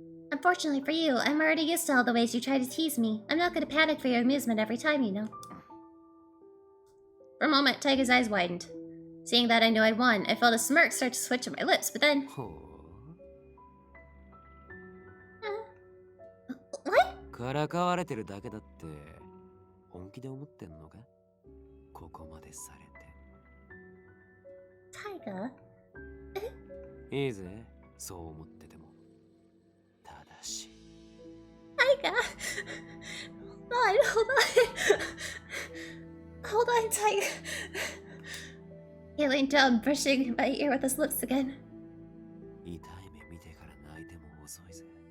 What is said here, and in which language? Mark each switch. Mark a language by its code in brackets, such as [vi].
[en] Unfortunately for you, I'm already used to all the ways you try to tease me. I'm not gonna panic for your amusement every time, you know. For a moment, Taiga's eyes widened. Seeing that I knew I'd won, I felt a smirk start to switch on my lips, but then... What? [ja] からかわれてるだけだって本気で思ってんのか？ここまでされて。 [en] Taiga? [ja] いいぜ、そう思ってても。ただし。 [en] Taiga! Hold on. Hold on, Taiga. He leaned down, brushing my ear with his lips again. [ja] 痛い目見てから泣いても遅いぜ。